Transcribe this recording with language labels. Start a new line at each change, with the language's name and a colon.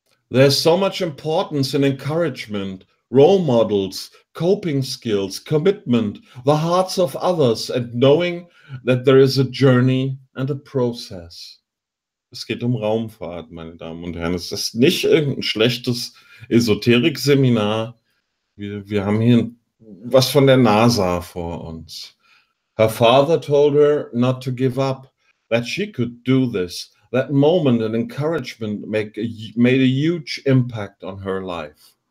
English: There's so much importance in encouragement, role models, coping skills, commitment, the hearts of others and knowing that there is a journey and a process.
German: Es geht um Raumfahrt, meine Damen und Herren. Es ist nicht irgendein schlechtes Esoterik-Seminar. Wir haben hier was von der NASA vor uns.
English: Her father told her not to give up, that she could do this. That moment and encouragement made a huge impact on her life.